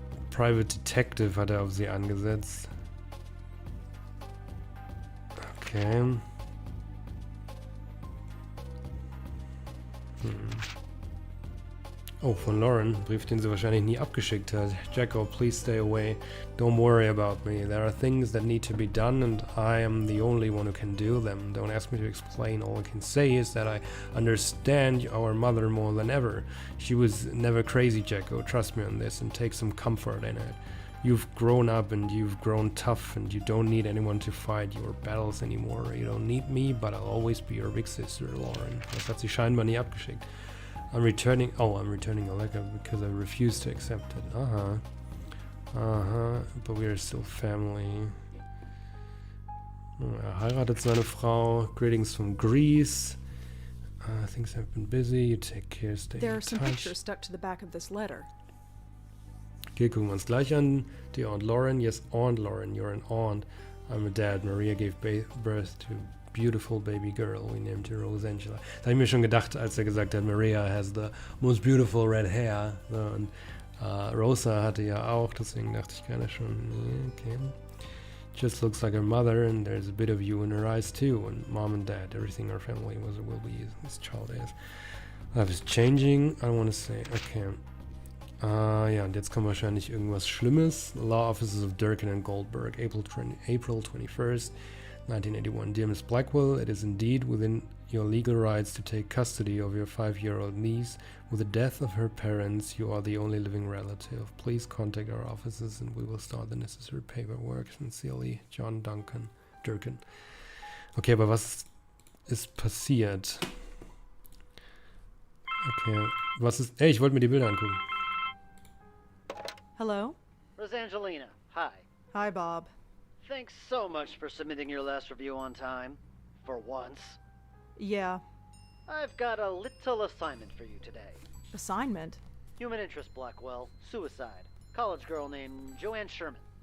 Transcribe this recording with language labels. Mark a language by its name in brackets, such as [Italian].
[German] Private Detective hat er auf sie angesetzt. Okay. Oh, von Lauren. Brief, den sie wahrscheinlich nie abgeschickt hat. [English] Jacko, please stay away. Don't worry about me. There are things that need to be done and I am the only one who can do them. Don't ask me to explain. All I can say is that I understand our mother more than ever. She was never crazy, Jacko. Trust me on this and take some comfort in it. You've grown up and you've grown tough and you don't need anyone to fight your battles anymore. You don't need me, but I'll always be your big sister, Lauren. [German] Das hat sie scheinbar nie abgeschickt. [English] I'm returning a letter because I refuse to accept it. But we are still family. [German] Er heiratet seine Frau. [English] Greetings from Greece. Things have been busy. You take care, stay There in are some touch. pictures stuck to the back of this letter. [German] Okay, gucken wir uns gleich an. [English] Dear Aunt Lauren. Yes, Aunt Lauren, you're an aunt. I'm a dad. Maria gave birth to beautiful baby girl. We named her Rose Angela. [German] Da habe ich mir schon gedacht, als er gesagt hat, [English] Maria has the most beautiful red hair. [German] So, und Rosa hatte ja auch, deswegen dachte ich gerade schon, nee, okay. [English] Just looks like her mother and there's a bit of you in her eyes too. And Mom and Dad, everything our family was or will be this child is. Life is changing. I don't want to say, okay. [German] Ja, und jetzt kommt wahrscheinlich irgendwas Schlimmes. [English] Law Offices of Durkin and Goldberg, April 21st. 1981. Dear Miss Blackwell, it is indeed within your legal rights to take custody of your 5-year-old niece. With the death of her parents, you are the only living relative. Please contact our offices and we will start the necessary paperwork. Sincerely, John Durkin. [German] Okay, aber was ist passiert? Okay, was ist... Ey, ich wollte mir die Bilder angucken. [English] Hello? Rosangelina, hi. Hi, Bob. Thanks so much for submitting your last review on time. For once. Yeah. I've got a little assignment for you today. Assignment? Human interest, Blackwell. Suicide. College girl named Joanne Sherman.